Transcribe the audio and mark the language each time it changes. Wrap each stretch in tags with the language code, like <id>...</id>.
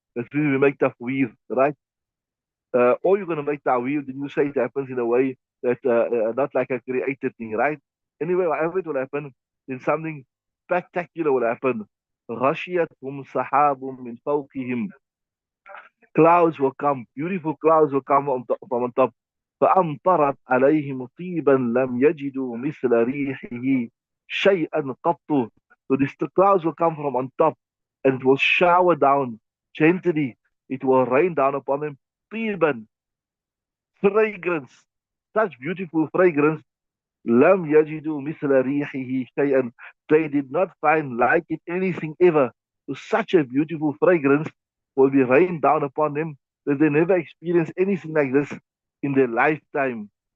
<en>That's when we make tafweer, right? Or you're going to make ta'weer, then you say it happens in a way that not like a created thing, right? Anyway, whatever it will happen, then something spectacular will happen.</en> <ar>غشيتهم سحاب من فوقهم.</ar> <en>Clouds will come, beautiful clouds will come from on top.</en> <ar>فأمطرت عليهم طيبا لم يجدوا مثل ريحه شيئا قط.</ar> <en>So the clouds will come from on top and it will shower down gently. It will rain down upon them. طيبا, fragrance, such beautiful fragrance.</en> <ar>لم يجدوا مثل ريحه شيئا.</ar> <en>They did not find like it anything ever. So such a beautiful fragrance will be rained down upon them that they never experienced anything like this in their lifetime.</en>